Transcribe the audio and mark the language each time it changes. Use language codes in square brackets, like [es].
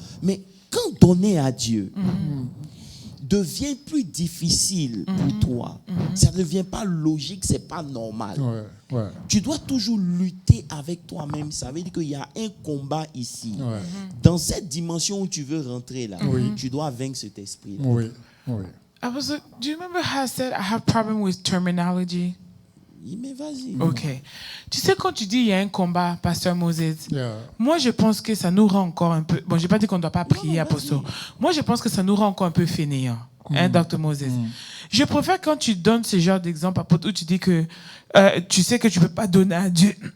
[fr] Mais quand donner à Dieu devient plus difficile pour toi, ça ne devient pas logique, c'est pas normal. Tu dois toujours lutter avec toi-même. Ça veut dire qu'il y a un combat ici. Dans cette dimension où tu veux rentrer là, tu dois vaincre cet esprit. [en] Apostle, do you remember how I said I have problem with terminology? [fr] Mais vas-y. Ok. Tu sais, quand tu dis il y a un combat, Pasteur Moses, moi je pense que ça nous rend encore un peu. Bon, je n'ai pas dit qu'on ne doit pas prier, Apostle. Moi je pense que ça nous rend encore un peu fainéants, hein, Dr. Moses. Je préfère quand tu donnes ce genre d'exemple, Apostle, où tu dis que tu sais que tu ne peux pas donner à Dieu.